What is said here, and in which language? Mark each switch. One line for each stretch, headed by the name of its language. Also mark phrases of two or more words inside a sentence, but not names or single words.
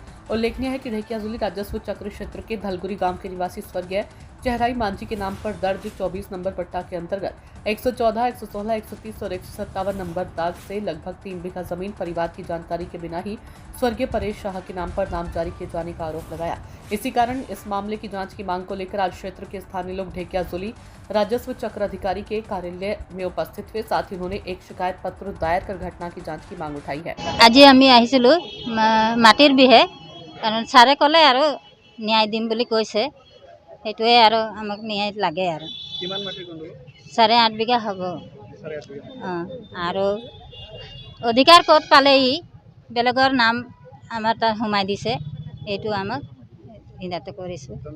Hindi: उल्लेखनीय है कि ढेकियाजुली राजस्व चक्र क्षेत्र के धलगुरी गांव के निवासी स्वर्गीय चेहराई मांझी के नाम पर दर्ज 24 नंबर पट्टा के अंतर्गत 114, 116, 130 और 157 नंबर दाग से लगभग 3 बीघा जमीन परिवार की जानकारी के बिना ही स्वर्गीय परेश शाह के नाम पर नाम जारी किए जाने का आरोप लगाया। इसी कारण इस मामले की जांच की मांग को लेकर आज क्षेत्र के स्थानीय लोग ढेकियाजुली राजस्व चक्र अधिकारी के कार्यालय में उपस्थित हुए। साथ ही उन्होंने एक शिकायत पत्र दायर कर घटना की जांच की मांग उठाई है।
Assamese: আজি আমি আহিছিলোঁ মাটিৰ বিহে কাৰণ ছাৰে ক'লে আৰু ন্যায় দিম বুলি কৈছে, সেইটোৱে আৰু আমাক ন্যায় লাগে আৰু। কিমান মাটি গণ্ডগোল? 8.5 বিঘা হ'ব। 8.5 বিঘা। আৰু অধিকাৰ ক'ত পালে ই বেলেগৰ নাম আমাৰ তাত সোমাই দিছে, এইটো আমাক সিদ্ধান্ত কৰিছোঁ।